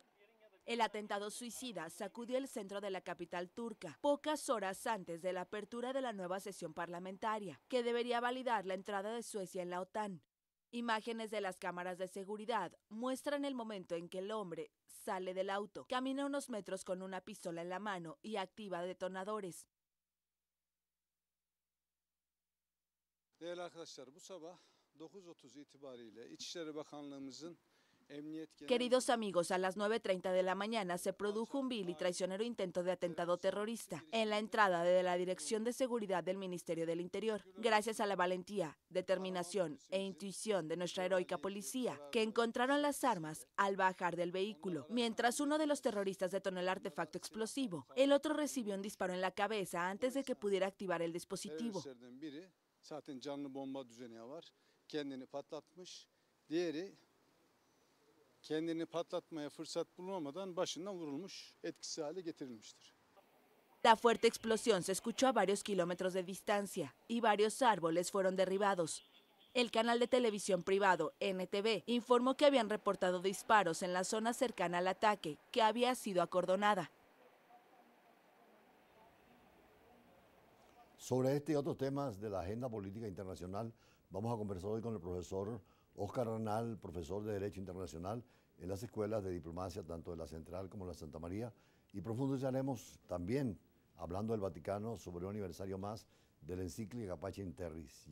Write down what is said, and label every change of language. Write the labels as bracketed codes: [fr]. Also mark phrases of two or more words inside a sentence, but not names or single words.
[es] El atentado suicida sacudió el centro de la capital turca, pocas horas antes de la apertura de la nueva sesión parlamentaria, que debería validar la entrada de Suecia en la OTAN. Imágenes de las cámaras de seguridad muestran el momento en que el hombre sale del auto, camina unos metros con una pistola en la mano y activa detonadores. [tr] Değerli arkadaşlar, bu sabah 9:30 itibariyle İçişleri Bakanlığımızın [es] Queridos amigos, a las 9:30 de la mañana se produjo un vil y traicionero intento de atentado terrorista en la entrada de la Dirección de Seguridad del Ministerio del Interior. Gracias a la valentía, determinación e intuición de nuestra heroica policía, que encontraron las armas al bajar del vehículo. Mientras uno de los terroristas detonó el artefacto explosivo, el otro recibió un disparo en la cabeza antes de que pudiera activar el dispositivo. [tr] Zaten canlı bomba düzeni var. Kendini patlatmış. Diğeri kendini patlatmaya fırsat bulamadan başından vurulmuş, etkisiz hale getirilmiştir. [es] La fuerte explosión se escuchó a varios kilómetros de distancia y varios árboles fueron derribados. El canal de televisión privado NTV informó que habían reportado disparos en la zona cercana al ataque, que había sido acordonada. Sobre este y otros temas de la agenda política internacional, vamos a conversar hoy con el profesor Óscar Ranal, profesor de Derecho Internacional en las escuelas de diplomacia, tanto de la Central como de la Santa María, y profundizaremos también, hablando del Vaticano, sobre un aniversario más de la encíclica Pacem in Terris.